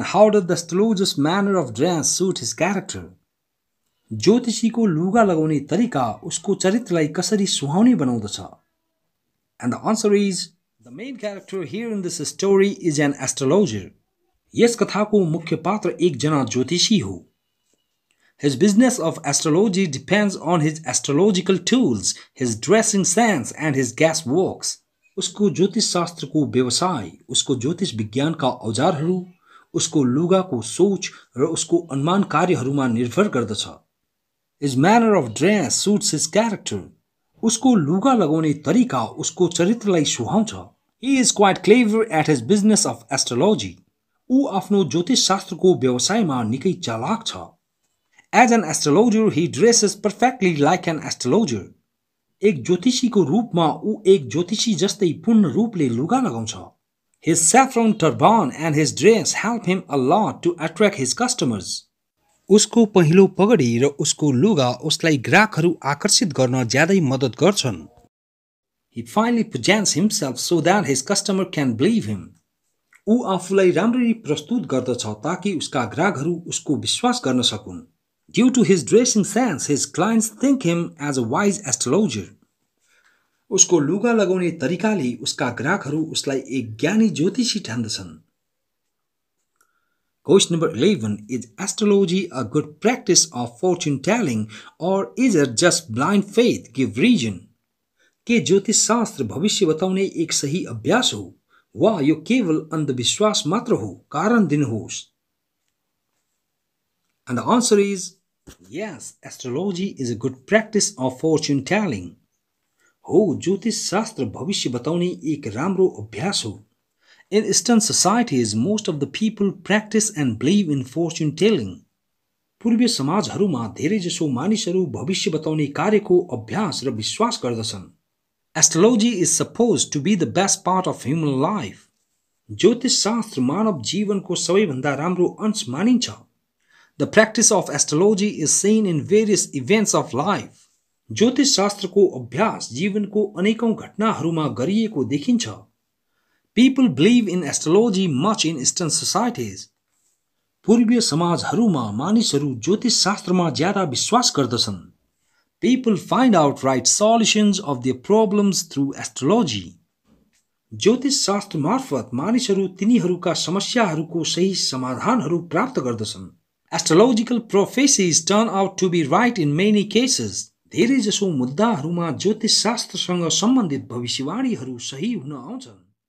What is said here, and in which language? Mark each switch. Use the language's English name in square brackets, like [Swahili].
[English] How does the astrologer's manner of dress suit his character? [Nepali] ज्योतिषीको लुगा लगाउने तरिका उसको चरित्रलाई कसरी सुहाउने बनाउँदछ? [English] And the answer is, the main character here in this story is an astrologer. [Nepali] यस कथाको मुख्य पात्र एकजना ज्योतिषी हो. [English] His business of astrology depends on his astrological tools, his dressing sense and his guessworks. [Nepali] उसको ज्योतिष शास्त्रको व्यवसाय, उसको ज्योतिष विज्ञानका औजारहरू, उसको लुगाको सोच र उसको अनुमान कार्यहरूमा निर्भर गर्दछ. [English] His manner of dress suits his character. [Nepali] उसको लुगा लगाउने तरिका उसको चरित्रलाई सुहाउँछ. [English] He is quite clever at his business of astrology. [Nepali] ऊ आफ्नो ज्योतिष शास्त्रको व्यवसायमा निकै चालाक छ. [English] As an astrologer, he dresses perfectly like an astrologer. [Nepali] एक ज्योतिषीको रूपमा ऊ एक ज्योतिषी जस्तै पूर्ण रूपले लुगा लगाउँछ. [English] His saffron turban and his dress help him a lot to attract his customers. [Nepali] उसको पहिलो पगडी र उसको लुगा उसलाई ग्राहकहरू आकर्षित गर्न ज्यादै मद्दत गर्छन्. [English] He finally presents himself so that his customer can believe him. [Nepali] ऊ आफूलाई राम्ररी प्रस्तुत गर्दछ ताकि उसका ग्राहकहरू उसको विश्वास गर्न सकुन्. [English] Due to his dressing sense, his clients think him as a wise astrologer. [Nepali] उसको लुगा लगाउने तरिकाले उसका ग्राहकहरू उसलाई एक ज्ञानी ज्योतिषी ठान्दछन्. [English] Question number 11. Is astrology a good practice of fortune telling or is it just blind faith? Give reason. [Nepali] के ज्योतिष शास्त्र भविष्य बताउने एक सही अभ्यास हो वा यो केवल अन्धविश्वास मात्र हो? कारण दिनुहोस्. [English] And the answer is yes, astrology is a good practice of fortune telling. [Nepali] हो, ज्योतिष शास्त्र भविष्य बताउने एक राम्रो अभ्यास हो. [English] In Eastern societies, most of the people practice and believe in fortune telling. [Nepali] पूर्वीय समाजहरूमा धेरैजसो मानिसहरू भविष्य बताउने कार्यको अभ्यास र विश्वास गर्दछन्. [English] Astrology is supposed to be the best part of human life. [Nepali] ज्योतिष शास्त्र मानव जीवनको सबैभन्दा राम्रो अंश मानिन्छ. [English] The practice of astrology is seen in various events of life. [Nepali] ज्योतिष शास्त्रको अभ्यास जीवनको अनेकौं घटनाहरूमा गरिएको देखिन्छ. [English] People believe in astrology much in Eastern societies. [Nepali] पूर्वीय समाजहरूमा मानिसहरू ज्योतिष शास्त्रमा ज्यादा विश्वास गर्दछन्. [English] People find out right solutions of their problems through astrology. [Nepali] ज्योतिष शास्त्र मार्फत मानिसहरू तिनीहरूका समस्याहरूको सही समाधानहरू प्राप्त गर्दछन्. [English] Astrological prophecies turn out to be right in many cases. [Nepali] धेरैजसो मुद्दाहरूमा ज्योतिष शास्त्रसँग सम्बन्धित भविष्यवाणीहरू सही हुन आउँछन्.